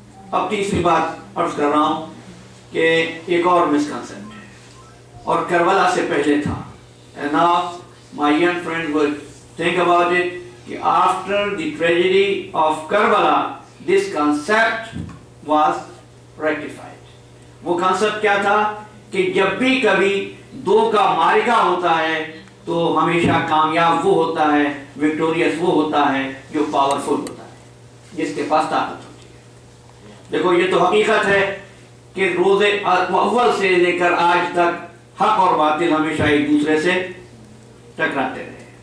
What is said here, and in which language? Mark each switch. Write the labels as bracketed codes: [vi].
[ur] اب تیسری بات عرض کر رہا ہوں کہ ایک اور مسکنسپٹ ہے اور کربلا سے پہلے تھا. [en] And now my young friends were Think about it, کہ after the tragedy of Karbala, this concept was rectified. [ur] وہ concept کیا تھا کہ جب بھی کبھی دو کا معرکہ ہوتا ہے تو ہمیشہ کامیاب وہ ہوتا ہے, وکٹوریس وہ ہوتا ہے جو پاورفل ہوتا ہے, جس کے پاس طاقت ہوتی ہے. دیکھو یہ تو حقیقت ہے کہ روز اول سے لے کر آج تک حق اور باطل ہمیشہ ایک دوسرے سے ٹکراتے رہے.